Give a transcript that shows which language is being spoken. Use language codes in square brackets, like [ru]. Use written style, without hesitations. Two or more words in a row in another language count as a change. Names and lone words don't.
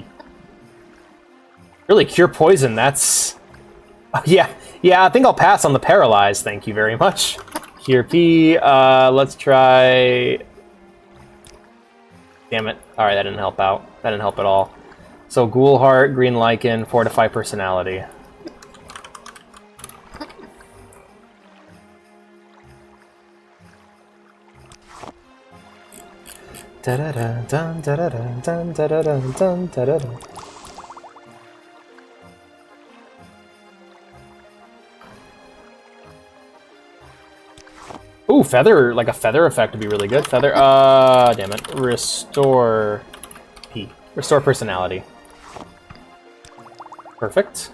[en] Really, cure poison, that's... yeah, I think I'll pass on the paralyzed, thank you very much. Cure P, let's try... Damn it. Alright, that didn't help out. That didn't help at all. So, Ghoul Heart, Green Lichen, Fortify Personality. Da-da-da-dun, da-da-dun, dun, da-da-dun, dun, da-da-dun. Ooh, feather, like a feather effect would be really good. Feather, damn it. Restore P. Restore personality. Perfect.